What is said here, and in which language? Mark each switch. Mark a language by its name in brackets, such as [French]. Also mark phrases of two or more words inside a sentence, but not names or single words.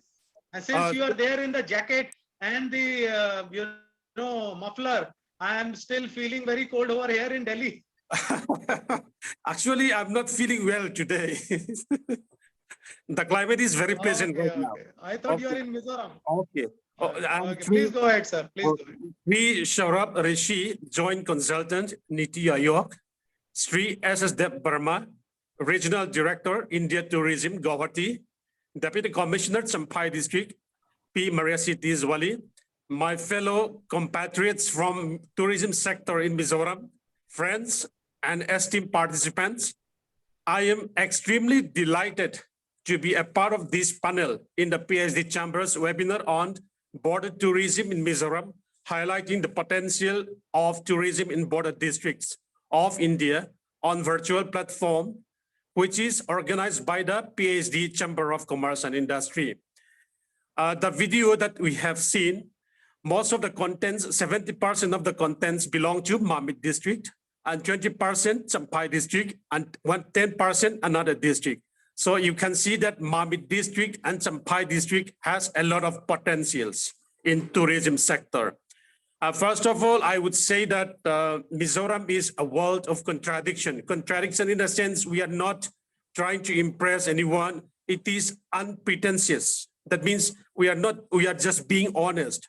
[English] And since you are there in the jacket and the muffler, I am still feeling very cold over here in Delhi. Actually, I'm not feeling well today. The climate is very pleasant now. I thought you are in Mizoram. Okay. Please go ahead, sir. Please go ahead. Sri Saurabh Rishi, Joint Consultant, Niti Aayog. Sri S.S. Deb Burma, Regional Director, India Tourism, Guwahati. Deputy Commissioner, Champhai District, P. Mariasi Tizwali. My fellow compatriots from tourism sector in Mizoram, friends and esteemed participants, I am extremely delighted to be a part of this panel in the PhD Chamber's webinar on border tourism in Mizoram, highlighting the potential of tourism in border districts of India on virtual platform, which is organized by the PhD Chamber of Commerce and Industry. The video that we have seen, most of the contents, 70% of the contents belong to Mamit district, and 20% Champhai district, and 10% another district. So you can see that Mamit district and Champhai district has a lot of potentials in tourism sector. First of all, I would say that Mizoram is a world of contradiction. Contradiction in the sense we are not trying to impress anyone. It is unpretentious. That means we are just being honest.